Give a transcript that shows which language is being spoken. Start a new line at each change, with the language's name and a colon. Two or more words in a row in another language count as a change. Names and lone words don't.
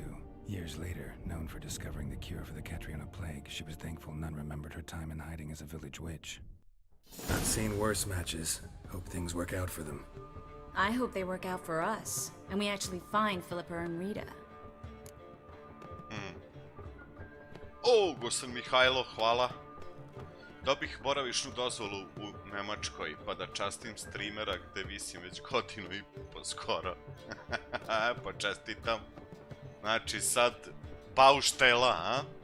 English: Years later, known for discovering the cure for the Catriona plague, she was thankful none remembered her time in hiding as a village witch. I've seen worse matches. Hope things work out for them. I hope they work out for us, and we actually find Philippa and Rita.
Serbian: O, gospodin Mihajlo, hvala. Dobih boravišnu dozvolu u Nemačkoj, pa da častim streamera gde visim već godinu i po skoro. Pa čestitam. Znači sad bauštela, a?